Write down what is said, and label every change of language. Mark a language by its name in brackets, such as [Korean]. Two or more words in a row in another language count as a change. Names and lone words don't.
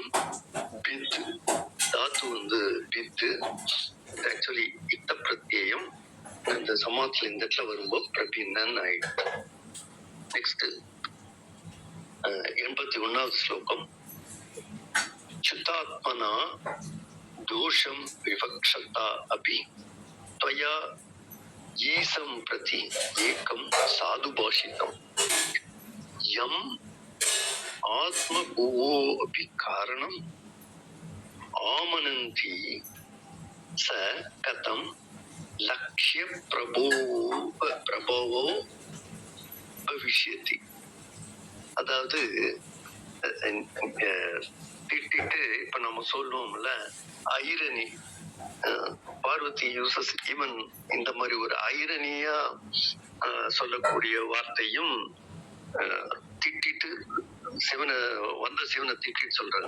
[Tamil] பித்து தாத்து வந்து பித்து, ஆக்சுவலி இத்த பிரத்யேயம் அந்த சமாத்துல இந்த இடத்துல வரும்போது பிரபின்னு ஆயிடும். நெக்ஸ்ட் 81வது ஸ்லோகம். [Sanskrit] शुद्धात्मना दोषं विवक्षता अपि त्वया ईसं प्रति एकं साधु भाषितं यम आत्मभुवो अपि कारणम् आमनन्ति स कथं लक्ष्य प्रभवो भविष्यति. [Tamil] அதாவது திட்டிட்டு இப்ப நம்ம சொல்லுவோம்ல ஐரணி, பார்வதி [English] uses even [Tamil] இந்த மாதிரி ஒரு ஐரனியா சொல்லக்கூடிய வார்த்தையும் திட்டிட்டு சிவனை திட்டிட்டு சொல்றாங்க.